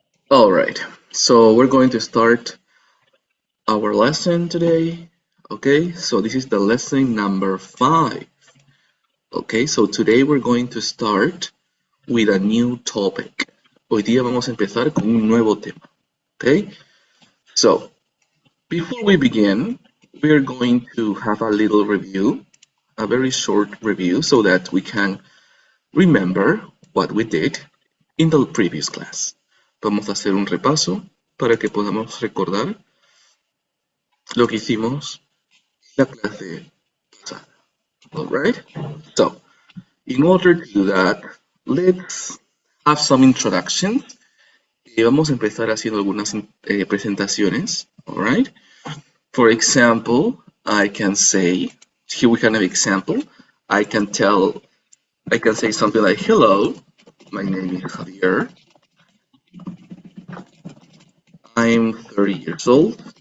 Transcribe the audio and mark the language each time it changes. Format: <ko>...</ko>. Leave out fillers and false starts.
<en>All right. So we're going to start our lesson today. Okay, so this is the lesson number 5. Okay, so today we're going to start with a new topic.</en> <es>Hoy día vamos a empezar con un nuevo tema.</es> <en>Okay, so before we begin, we're going to have a little review, a very short review, so that we can remember what we did in the previous class.</en> <es>Vamos a hacer un repaso para que podamos recordar lo que hicimos en la clase pasada.</es> <en>Alright? So, in order to do that, let's have some introductions.</en> <es>Vamos a empezar haciendo algunas presentaciones.</es> <en>Alright? For example, I can say, here we can have example. I can say something like, hello, my name is Javier. I'm 30 years old.</en>